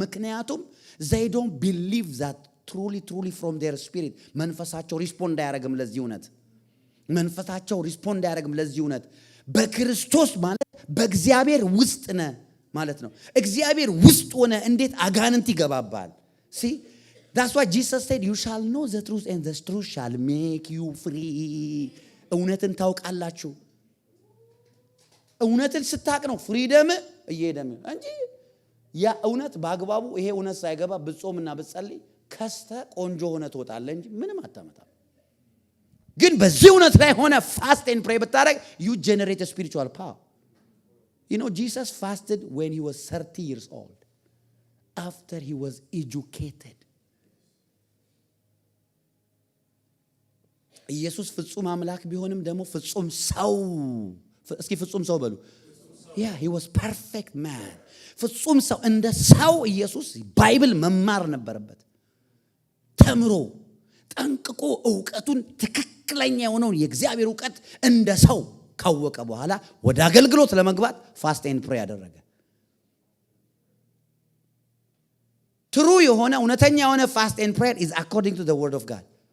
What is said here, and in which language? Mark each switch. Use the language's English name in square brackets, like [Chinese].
[Amharic] ምክንያቱም [English] they don't believe that truly from their spirit [Amharic] መንፈሳቸው ሪስፖንድ አያረግም ለዚህ እውነት። መንፈሳቸው ሪስፖንድ አያረግም ለዚህ እውነት። በክርስቶስ ማለት በእግዚአብሔር ውስጥ ነህ ማለት ነው። እግዚአብሔር ውስጥ ሆነ እንዴት አጋንንት ይገባባል? [English] See, that's why Jesus said you shall know the truth and the truth shall make you free. [Amharic] እውነትን ታውቃላችሁ። እውነትን ስታቅ ነው ፍሪደም እየሄደም እንጂ ያ እውነት በአግባቡ ይሄ እውነት ሳይገባ ብጾምና ብጸልይ ከስተ ቆንጆ ሆነ ትወጣለህ እንጂ ምንም አታመጣም። ግን በዚህ እውነት ላይ ሆነ [English] fast and pray [Amharic] ብታረግ [English] you generate a spiritual power. You know, Jesus fasted when he was 30 years old, after he was educated. [Amharic] ኢየሱስ ፍጹም አምላክ ቢሆንም ደግሞ ፍጹም ሰው። እስኪ ፍጹም ሰው በሉ። [English] Yeah, he was perfect man. [Amharic] ፍጹም ሰው እንደ ሰው ኢየሱስ ባይብል መማር ነበረበት። ተምሮ ጠንቅቆ ዕውቀቱን ትክክለኛ የሆነውን የእግዚአብሔር ዕውቀት እንደ ሰው ካወቀ በኋላ ወደ አገልግሎት ለመግባት ፋስት ኤንድ ፕሬ ያደረገ። ትሩ የሆነ እውነተኛ የሆነ ፋስት ኤንድ ፕሬየር [English] is according to the word of God.